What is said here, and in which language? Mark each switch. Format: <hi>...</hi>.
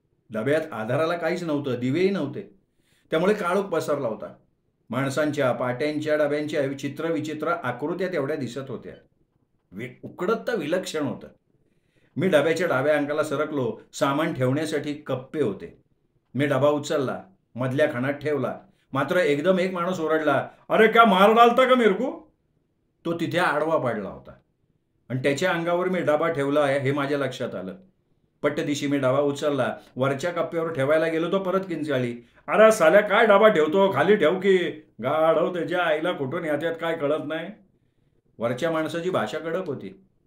<mr>डब्यात आधाराला काहीच नव्हतं, दिवेही नव्हते. त्यामुळे काळोख पसरला होता. माणसांच्या, पाट्यांच्या, डब्यांच्या चित्रविचित्र आकृत्या तेवढ्या दिसत होत्या. उकडत तर विलक्षण होतं. मी डब्याच्या डाव्या अंगाला सरकलो. सामान ठेवण्यासाठी कप्पे होते. मी डबा उचलला, मधल्या खाणात ठेवला. मात्र एकदम एक माणूस ओरडला,</mr> <hi>अरे क्या मार डालता का मेरे को.</hi> <mr>तो तिथे आडवा पडला होता आणि त्याच्या अंगावर मी डबा ठेवला आहे हे माझ्या लक्षात आलं. पट्टदिशी मी डबा उचलला. वरच्या कप्प्यावर ठेवायला गेलो तो परत किंचाळली, अरे साल्या काय डबा ठेवतो, खाली ठेव की. गाढव त्याच्या आईला कुठून याच्यात काय कळत नाही. वरच्या माणसाची भाषा कडक होती.</mr>